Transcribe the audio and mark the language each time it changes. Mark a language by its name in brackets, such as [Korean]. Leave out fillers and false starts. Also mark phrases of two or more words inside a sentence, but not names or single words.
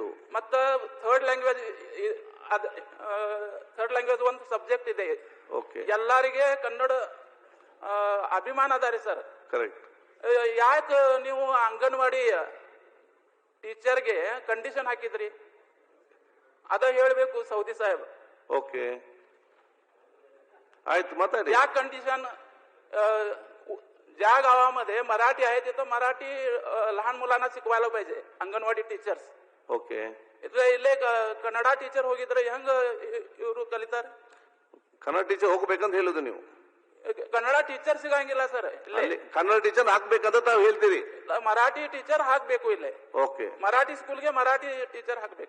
[Kannada] ಮತ್ತ [English] third language [Kannada] ಒಂದು ಸಬ್ಜೆಕ್ಟ್ ಇದೆ. ಓಕೆ. ಎಲ್ಲರಿಗೆ ಕನ್ನಡ ಅಭಿಮಾನ ಅದಾರಿ ಸರ್. ಕರೆಕ್ಟ್. ಯಾಕೆ ನೀವು ಅಂಗನವಾಡಿ ಟೀಚರ್ಗೆ ಕಂಡೀಷನ್ ಹಾಕಿದ್ರಿ ಅದ ಹೇಳ್ಬೇಕು ಸೌದಿ ಸಾಹೇಬ್. ಓಕೆ ಆಯ್ತು ಮಾತಾಡಿ. [Marathi] या कंडिशन ज्या गावामध्ये मराठी आहे तिथं मराठी लहान मुलांना शिकवायला पाहिजे अंगणवाडी टीचर्स. ओके. [Kannada] ಇಲ್ಲೇ ಕನ್ನಡ ಟೀಚರ್ ಹೋಗಿದ್ರೆ ಹೆಂಗ ಇವರು ಕಲಿತಾರೆ? ಕನ್ನಡ ಟೀಚರ್ ಹೋಗ್ಬೇಕಂತ ಹೇಳುದು ನೀವು? ಕನ್ನಡ ಟೀಚರ್ ಸಿಗಂಗಿಲ್ಲ ಸರ್. ಕನ್ನಡ ಟೀಚರ್ ಹಾಕ್ಬೇಕಂತ ತಾವು ಹೇಳ್ತೀರಿ? ಮರಾಠಿ ಟೀಚರ್ ಹಾಕ್ಬೇಕು ಇಲ್ಲೇ. ಓಕೆ. ಮರಾಠಿ ಸ್ಕೂಲ್ಗೆ ಮರಾಠಿ ಟೀಚರ್ ಹಾಕ್ಬೇಕು.